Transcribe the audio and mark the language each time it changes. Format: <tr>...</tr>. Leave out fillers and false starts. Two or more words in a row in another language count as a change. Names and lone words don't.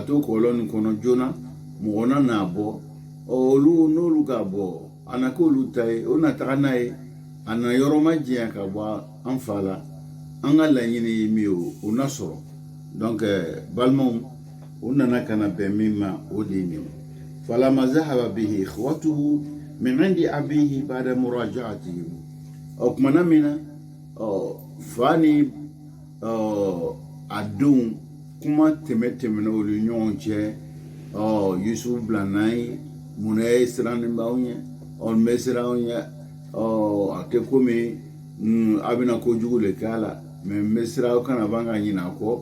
<bm>to kɔlɔn nin kɔnɔ joona mɔgɔ na n'a bɔ olu n'olu ka bɔ a na k'olu ta ye o na taga n'a ye a na yɔrɔ ma janya ka bɔ an fa la an ka laɲini ye min ye o n'a sɔrɔ donc balimaw o nana ka na bɛn min ma o de ye nin ye</bm> <ar>فلما ذهب به إخوته من عند أبيه بعد مراجعته</ar> <bm>kumana min na fa ni a denw kuma tɛmɛna olu ɲɔgɔn cɛ Yusufu bila n'an ye munna ye siranni b'aw ɲɛ n bɛ siran aw ɲɛ a tɛ komi a bɛna kojugu le k'a la mɛ n bɛ siran aw kana ban ka ɲinɛ a kɔ</bm>